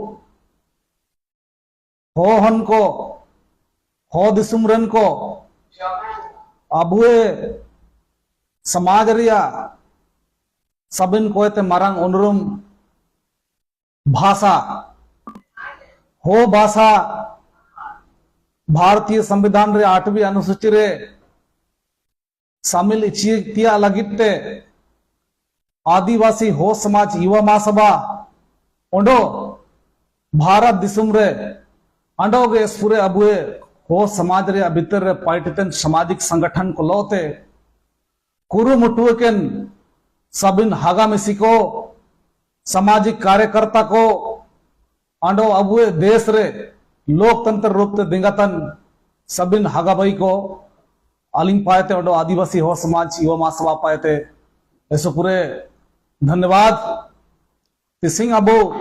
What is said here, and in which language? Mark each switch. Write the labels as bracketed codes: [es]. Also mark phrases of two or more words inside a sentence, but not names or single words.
[hoc] हो हन को हो दिसुमरन को अबुए समाज रिया सबिन कोयते मारंग उनरुम भाषा हो भाषा भारतीय संविधान रे 8वीं अनुसूची रे शामिल इचिया लगिते आदिवासी हो समाज युवा महासभा ओंडो भारत दिसुम रे अंडोगे पूरे अबुए हो समाज रे भीतर रे पाइटन सामाजिक संगठन को लोते कुरुमुटुकेन सबिन हागामिसी को सामाजिक कार्यकर्ता को अंडो अबुए देश रे लोकतंत्र रूप ते दिंगतन सबिन हागाबाई को अलिंग पाएते अंडो आदिवासी हो समाज युवा महासभा पाएते ऐसे पूरे धन्यवाद तिसिंग अबो